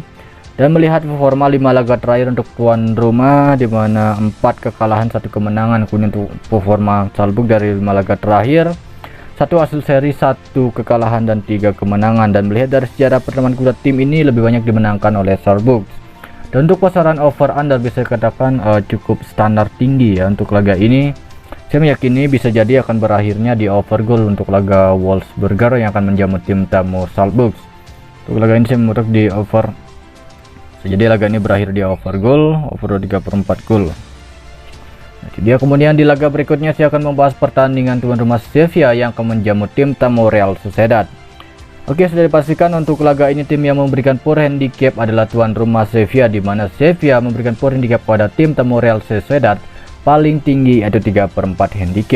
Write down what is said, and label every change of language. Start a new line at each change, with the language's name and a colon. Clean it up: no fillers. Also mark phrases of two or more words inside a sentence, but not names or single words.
Indonesian: Dan melihat performa 5 laga terakhir untuk tuan rumah, di mana 4 kekalahan 1 kemenangan. Kemudian untuk performa Salzburg dari 5 laga terakhir, 1 hasil seri, 1 kekalahan dan 3 kemenangan. Dan melihat dari sejarah pertemuan kedua tim ini lebih banyak dimenangkan oleh Salzburg. Dan untuk pasaran
English: over under
Indonesian: bisa dikatakan cukup standar tinggi ya untuk laga ini. Saya meyakini bisa jadi akan berakhirnya di
English: over goal
Indonesian: untuk laga Wolfsburger yang akan menjamu tim tamu Salzburg. Untuk laga ini saya menurut di over. Jadi laga ini berakhir di
English: over goal,
Indonesian: over 3/4 gol. Dia kemudian di laga berikutnya saya akan membahas pertandingan tuan rumah Sevilla yang akan menjamu tim tamu Real Sociedad. Oke, sudah dipastikan untuk laga ini tim yang memberikan
English: poor handicap
Indonesian: adalah tuan rumah Sevilla, di mana Sevilla memberikan
English: poor handicap
Indonesian: pada tim tamu Real Sociedad paling tinggi yaitu 3/4 handicap.